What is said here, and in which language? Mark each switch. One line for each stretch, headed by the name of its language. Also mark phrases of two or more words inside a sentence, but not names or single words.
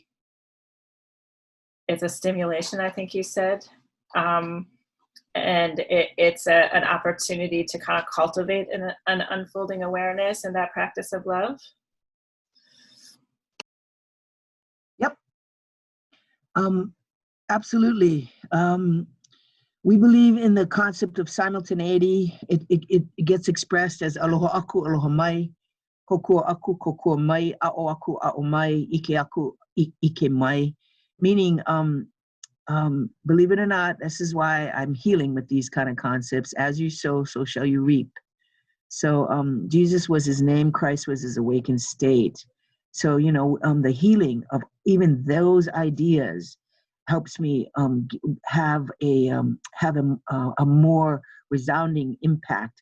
English: It's a stimulation, I think you said, and it's an opportunity to kind of cultivate an unfolding awareness and that practice of love. Yep. Absolutely. We believe in the concept of simultaneity. It gets expressed as
Hawaiian: aloha aku, aloha mai, kokua aku, kokua mai, a'o aku, a'o mai, ike aku, ike mai.
English: Meaning, believe it or not, this is why I'm healing with these kind of concepts. As you sow, so shall you reap. So Jesus was his name, Christ was his awakened state. So, the healing of even those ideas helps me have a more resounding impact.